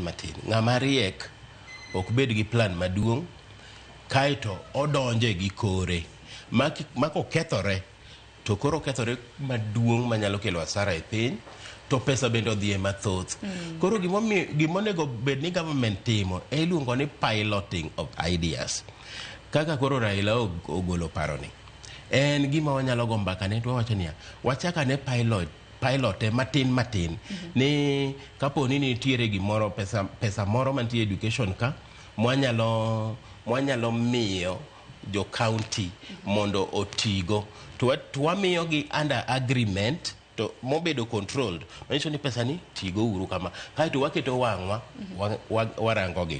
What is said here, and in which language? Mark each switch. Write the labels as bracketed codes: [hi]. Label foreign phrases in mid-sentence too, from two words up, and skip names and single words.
[luo] Ng'ama riek ok bed gi plan maduong', kaito odonje gi kore mako kethore, to koro kethore maduong' manyalo kelo asara e piny, to pesa bende odhiye mathoth. Koro gimonego bed ni government timo e iluongo ni [en] piloting of ideas. [luo] Kaka koro Raila ogolo paroni, en gima wanyalo go mbaka ne, to wawacho niya, wachaka ne pilot matin ni kapo ni nitiere gimoro pesa moro mantie education ka mwanyalo miyo jo county mondo otigo, to wamiyo gi [en] under agreement [luo] to mobedo controlled, manyiso ni pesa ni tigo uru kama, kaito waketo wang'wa warango gi.